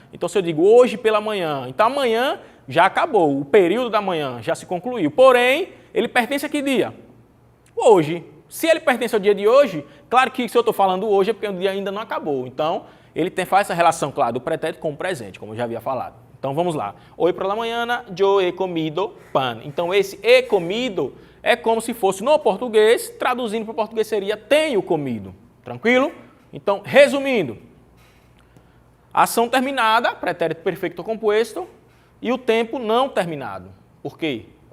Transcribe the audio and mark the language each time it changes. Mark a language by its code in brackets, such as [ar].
[pt] Então, se eu digo hoje pela manhã, então amanhã já acabou, o período da manhã já se concluiu. Porém, ele pertence a que dia? Hoje. Se ele pertence ao dia de hoje, claro que se eu estou falando hoje é porque o dia ainda não acabou. Então, ele faz essa relação, claro, do pretérito com o presente, como eu já havia falado. Então, vamos lá. [es] Hoy por la mañana yo he comido pan. [pt] Então, esse [es] he comido [pt] é como se fosse no português, traduzindo para o português seria tenho comido. Tranquilo? Então, resumindo. Ação terminada, pretérito perfeito composto, e o tempo não terminado. Por quê?